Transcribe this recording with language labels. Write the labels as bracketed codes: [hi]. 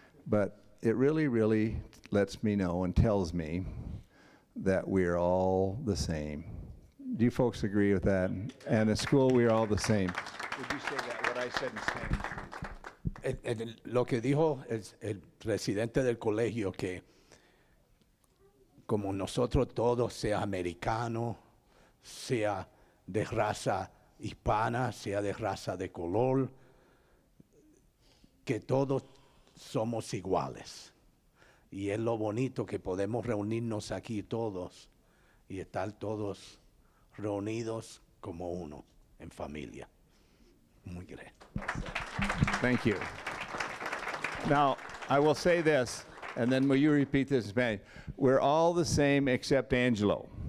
[en] But it really, really lets me know and tells me that we're all the same. Do you folks agree with that? And at school, we are all the same. Would you say that, what I said in Spanish? [es] Lo que dijo el presidente del colegio, que como nosotros todos, sea americano, sea de raza hispana, sea de raza de color, que todos somos iguales. Y es lo bonito que podemos reunirnos aquí todos y estar todos reunidos como uno, en familia. Muy bien. [en] Thank you. Now, I will say this, and then will you repeat this in Spanish? We're all the same except Angelo.